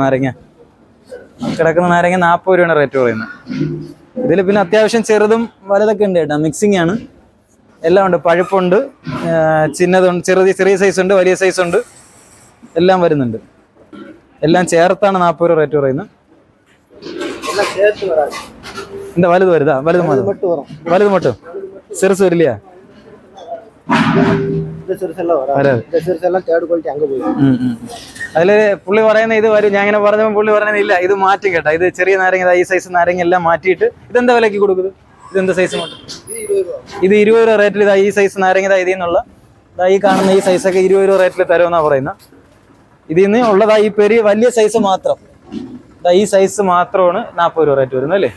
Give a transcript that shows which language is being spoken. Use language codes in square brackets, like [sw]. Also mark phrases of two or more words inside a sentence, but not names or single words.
[ml] നാരങ്ങ കിടക്കുന്ന നാരങ്ങ 40 രൂപയാണ് റേറ്റ് പറയുന്നത്. ഇതിൽ പിന്നെ അത്യാവശ്യം ചെറുതും വലുതൊക്കെ ഉണ്ട് കേട്ടോ. മിക്സിംഗ് ആണ്, എല്ലാം ഉണ്ട്. പഴുപ്പുണ്ട്, ചിന്നതുണ്ട്, ചെറിയ സൈസ് ഉണ്ട്, വലിയ സൈസ് ഉണ്ട്, എല്ലാം വരുന്നുണ്ട്. എല്ലാം ചേർത്താണ് 40 രൂപ റേറ്റ് പറയുന്നത്. [ta] இந்த வலுது வருதா? வலுது மட்டும் வரும். வலுது மட்டும் சிறுசு வரலையா? இந்த சிறுசெல்லாம் வராது. இந்த சிறுசெல்லாம் [en] third quality [ta] அங்கே போயிடும். [ml] അതില് പുള്ളി പറയുന്ന ഇത് വരും. ഞാൻ ഇങ്ങനെ പറഞ്ഞപ്പോൾ പുള്ളി പറയുന്നത് ഇല്ല, ഇത് മാറ്റും കേട്ടോ. ഇത് ചെറിയ നാരങ്ങ, ഈ സൈസ് നാരങ്ങ എല്ലാം മാറ്റിയിട്ട് ഇതെന്താ വിലക്ക് കൊടുക്കുന്നത്? ഇതെന്താ സൈസ് മാത്രം? ഇത് 20 രൂപ റേറ്റിൽ ഇതാ ഈ സൈസ് നാരങ്ങ ഇതിൽ നിന്നുള്ള ഈ കാണുന്ന ഈ സൈസൊക്കെ 20 രൂപ റേറ്റിൽ തരുമെന്നാണ് പറയുന്നത്. ഇതിൽ നിന്ന് ഉള്ളതാ ഈ വലിയ സൈസ് മാത്രം, ഈ സൈസ് മാത്രമാണ് 40 രൂപ റേറ്റ് വരുന്നത് അല്ലേ?